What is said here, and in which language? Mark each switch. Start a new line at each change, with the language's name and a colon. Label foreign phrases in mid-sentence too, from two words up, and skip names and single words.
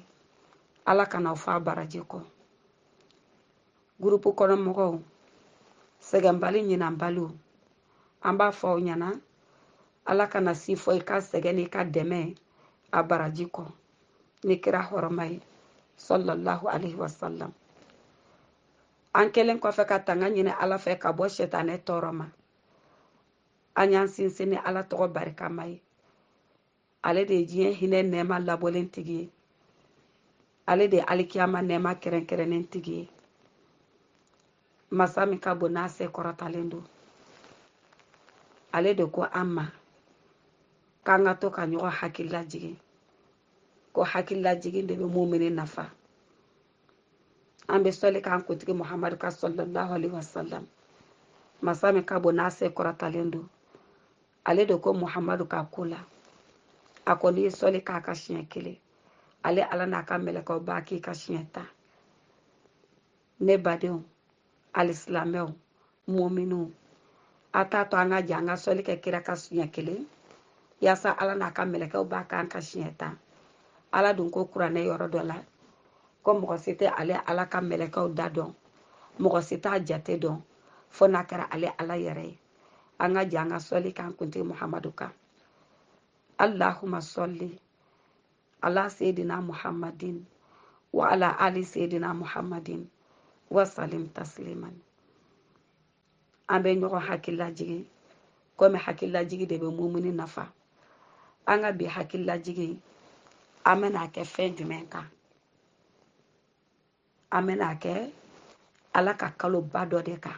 Bambara: Ala kana aw fa baraji kɔ. Gurupu kɔnɔ mɔgɔw, sɛgɛnbali ɲinanbaliw, an b'a fɔ aw ɲana Ala kana si fɔ i ka sɛgɛn n'i ka dɛmɛ a baraji kɔ. Ni kira hɔrɔma ye
Arabic: صلى الله عليه وسلم.
Bambara: An kelen kɔfɛ ka tanga ɲini Ala fɛ ka bɔ sɛtanɛ tɔɔrɔ ma. An y'an sinsin ni Ala tɔgɔ barikama ye. Ale de ye diɲɛ hinɛ nɛɛma labɔlen tigi ye. Ale de ye alikiyama nɛɛma kɛrɛnkɛrɛnnen tigi ye. Masa min ka bon n'a se kɔrɔtalen don. Ale de ko an ma k'an ka to ka ɲɔgɔn hakili lajigin. Ko hakili lajigin de bɛ mumini nafa. An bɛ sɔli k'an kuntigi Muhamadu ka
Arabic: صلى الله عليه وسلم.
Bambara: Masa min ka bon n'a se kɔrɔtalen don. Ale de ko Muhamadu ka ko la. A ko n'i ye sɔli k'a ka siɲɛ kelen, ale Ala n'a ka mɛlɛkɛw b'a k'i ka siɲɛ 10. Ne badenw, alisilamɛw, muminw, a t'a to an ka jɛ an ka sɔli kɛ kira ka siɲɛ kelen, yaasa Ala n'a ka mɛlɛkɛw b'a k'an ka siɲɛ 10. Ala dun ko kuranɛ yɔrɔ dɔ la, ko mɔgɔ si tɛ ale Ala ka mɛlɛkɛw da dɔn, mɔgɔ si t'a jate dɔn, fo n'a kɛra ale Ala yɛrɛ ye. An ka jɛ an ka sɔli k'an kuntigi Muhamadu kan.
Arabic: اللهم صل على سيدنا محمد وعلى آل سيدنا محمد وسلم تسليما.
Bambara: An bɛ ɲɔgɔn hakililajigi komi hakililajigi de bɛ mumini nafa. An ka bi hakililajigi an bɛna kɛ fɛn jumɛn kan? An bɛna kɛ Ala ka kalo ba dɔ de kan.